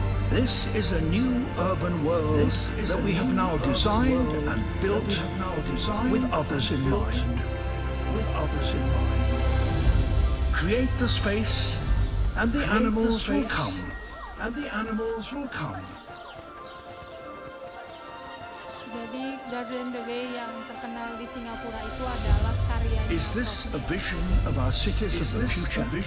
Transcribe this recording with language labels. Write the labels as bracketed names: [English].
[English] This is a new urban world that we have now designed and built with others in mind. Create the space and the animals will come. [Indonesian] Jadi Garden the Way yang terkenal di Singapura itu adalah karya. [English] Is this a vision of our cities of the future?